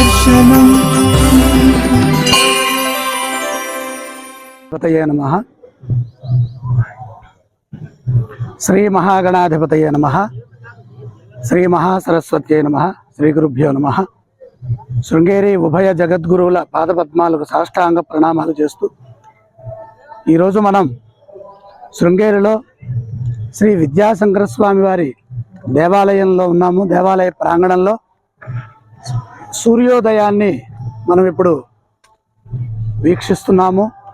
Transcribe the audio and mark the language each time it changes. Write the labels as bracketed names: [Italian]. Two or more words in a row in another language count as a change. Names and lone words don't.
[Sanskrit] नमः। श्री महागणाधिपतये नमः। श्री महासरस्वत्यै नमः। श्री गुरुभ्यो नमः। [Telugu] శృంగేరి ఉభయ జగద్గురువుల పాదపద్మాలకు సాష్టాంగ ప్రణామాలు చేస్తూ ఈరోజు మనం శృంగేరిలో శ్రీ విద్యాశంకర స్వామి వారి దేవాలయంలో ఉన్నాము. దేవాలయ ప్రాంగణంలో సూర్యోదయాన్ని మనం ఇప్పుడు వీక్షిస్తున్నాము.